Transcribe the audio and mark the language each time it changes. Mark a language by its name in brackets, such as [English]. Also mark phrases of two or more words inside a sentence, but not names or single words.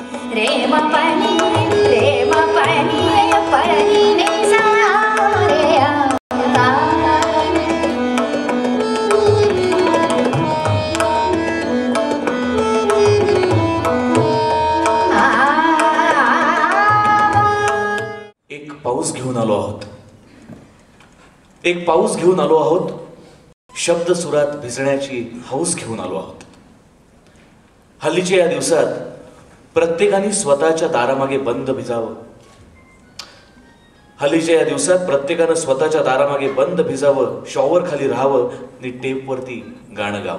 [Marathi] रे म पनि रे म पनि पनि नि सा रे ता एक पाऊस घेऊन आलो आहोत, एक पाऊस घेऊन आलो आहोत, शब्द सुरात भिजण्याची हौस घेऊन आलो आहोत. हल्लीच्या या दिवसात प्रत्येकाने स्वतःच्या दारामागे बंद भिजावं. हल्लीच्या या दिवसात प्रत्येकानं स्वतःच्या दारामागे बंद भिजावं, शॉवर खाली राहावं आणि टेपवरती गाणं गावं.